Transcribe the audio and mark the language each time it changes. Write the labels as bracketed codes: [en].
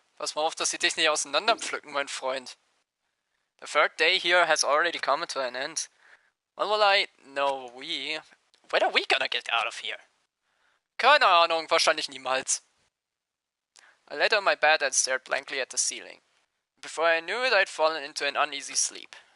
[de] Pass mal auf, dass sie dich nicht auseinanderpflücken, mein Freund. [en] The third day here has already come to an end. When will I... No, we... When are we gonna get out of here? [de] Keine Ahnung, wahrscheinlich niemals. [en] I lay on my bed and stared blankly at the ceiling. Before I knew it, I'd fallen into an uneasy sleep.